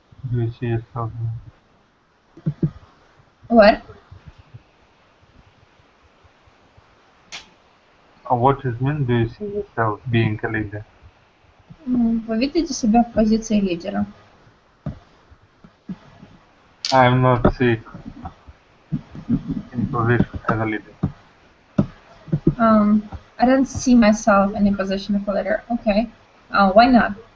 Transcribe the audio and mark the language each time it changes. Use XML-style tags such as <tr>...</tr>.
<en>Do you see yourself? What? What does it mean? Do you see yourself being a leader?</en> <ru>Вы видите себя в позиции лидера?</ru> <en>I am not sick in position as a leader. I don't see myself in a position of a leader. Okay. Why not?</en>